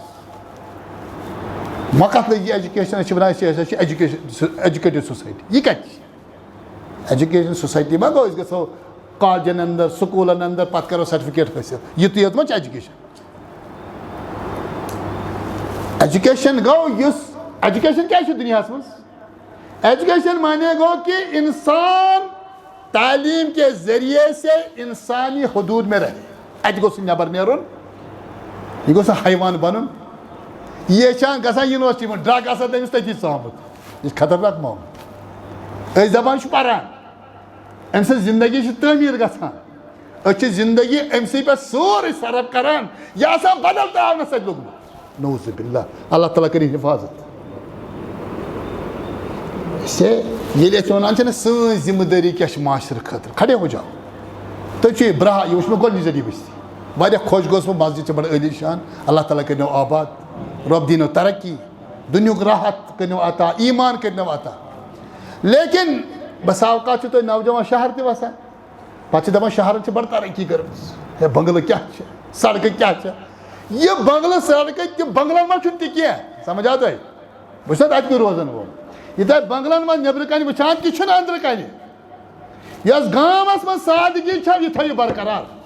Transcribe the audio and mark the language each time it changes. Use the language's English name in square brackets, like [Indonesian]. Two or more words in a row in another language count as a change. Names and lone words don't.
[Kashmiri] وۄنۍ کتھ لٔگۍ یہِ ایجوکیشن أسۍ چھِ ونان أسۍ ہسا چھِ [English] educated society [Kashmiri] یہِ کتہِ چھِ [English] education society [Kashmiri] ما گوٚو أسۍ گژھو کالجن اندر سکوٗلن اندر پتہٕ کرو سرٹیفکیٹ حٲصِل یُتُے یوت ما چھِ ایجوکیشن ایجوکیشن گوٚو یُس ایجوکیشن کیٛاہ چھُ دُنیاہس منٛز ایجوکیشن مانے گو [Urdu] کہ انسان تعلیم کے ذریعے سے انسانی حدود میں رہے [Kashmiri] اتہ گوٚژھ نٮ۪بر نیرُن یہِ گوٚژھ حیوان بنُن یہ چھان گژھان یونیورسٹی منٛز ڈرگ آسان تٔمِس تٔتی ژامُت یہِ چھُ خطرناک معاملہٕ أسۍ دپان چھِ پران أمۍ سٕنٛز زندگی چھِ تعمیٖر گژھان أسۍ چھِ زندگی أمۍ سٕے پٮ۪ٹھ سورُے صرف کران یہِ آسان بدل تراونس سۭتۍ لوٚگمُت نعوذ باللہ اللہ تعالیٰ کٔرِنۍ حفاظت ییٚلہِ أسۍ وَنان چھِنہ سٲنۍ ذمہٕ دٲری کیٛاہ چھِ معاشرٕ خٲطرٕ [Urdu] کھڑے ہو جاو [Kashmiri] تُہۍ چھِو برٛہا یہِ وٕچھ مےٚ گۄڈنِچ ذٔریعہٕ بٔستی واریاہ خۄش گوٚوُس بہٕ مسجد چھِ بڑٕ عٲلی شان اللہ تعالیٰ کٔرنو آباد رۄب دیٖنو ترقی دُنیُک راحت کٔرنو عطا ایٖمان کٔرنو عطا لیکن بسا اوقات چھِ تُہۍ نوجوان شہر تہِ وسان پتہٕ چھِ دپان شہرن چھِ بڑٕ ترقی کٔرمٕژ ہے بنگلہٕ کیٛاہ چھِ سڑکہٕ کیٛاہ چھِ یہِ بنگلہٕ سڑکہٕ تہِ بنگلن منٛز چھُنہٕ تہِ کینٛہہ سمجھ آو تۄہہِ بہٕ چھُس نہ تتہِ کُے روزان وول یہِ تۄہہِ بنگلن منٛز نیٚبرٕ کنہِ وٕچھان تہِ چھُنہٕ أنٛدرٕ کنہِ یۄس گامس منٛز سادگی چھےٚ یہِ تھٲیِو برقرار